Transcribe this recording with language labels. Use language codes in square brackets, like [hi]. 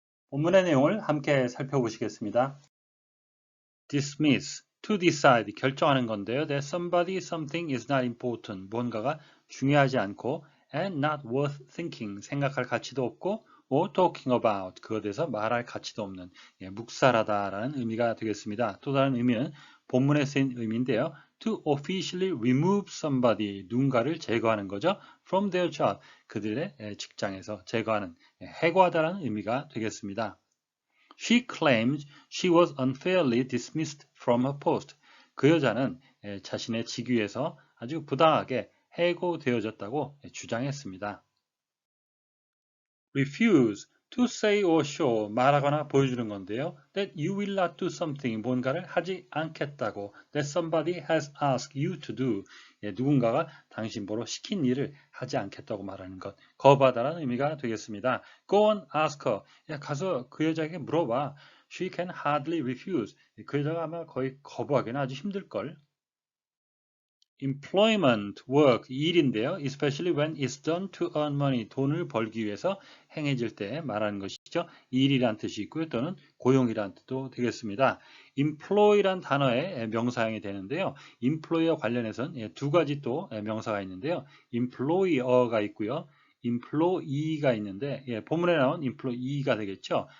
[ko] 본문의 내용을 함께 살펴보시겠습니다. [en] dismiss, to decide, [ko] 결정하는 건데요. [en] that somebody, something is not important, [ko] 뭔가가 중요하지 않고 [en] and not worth thinking, [ko] 생각할 가치도 없고 [en] or talking about, [ko] 그것에 대해서 말할 가치도 없는, 묵살하다라는 의미가 되겠습니다. 또 다른 의미는 본문에 쓰인 의미인데요. [en] to officially remove somebody, [ko] 누군가를 제거하는 거죠. [en] from their job, [ko] 그들의 직장에서 제거하는, 해고하다라는 의미가 되겠습니다. [en] She claimed she was unfairly dismissed from her post. [ko] 그 여자는 자신의 직위에서 아주 부당하게 해고되어졌다고 주장했습니다. [en] Refuse, to say or show, [ko] 말하거나 보여주는 건데요. [en] That you will not do something, [ko] 뭔가를 하지 않겠다고. [en] That somebody has asked you to do, [ko] 누군가가 당신 보러 시킨 일을 하지 않겠다고 말하는 것. 거부하다라는 의미가 되겠습니다. [en] Go on, ask her. [ko] 가서 그 여자에게 물어봐. [en] She can hardly refuse. [ko] 그 여자가 아마 거의 거부하기는 아주 힘들걸. [en] employment, work, [ko] 일인데요. [en] especially when it's done to earn money, [ko] 돈을 벌기 위해서 행해질 때 말하는 것이죠. 일이란 뜻이 있고요. 또는 고용이란 뜻도 되겠습니다. employ란 단어의 명사형이 되는데요. employ와 관련해서는 두 가지 또 명사가 있는데요. employer가 있고요. employee가 있는데 본문에 나온 employee가 되겠죠.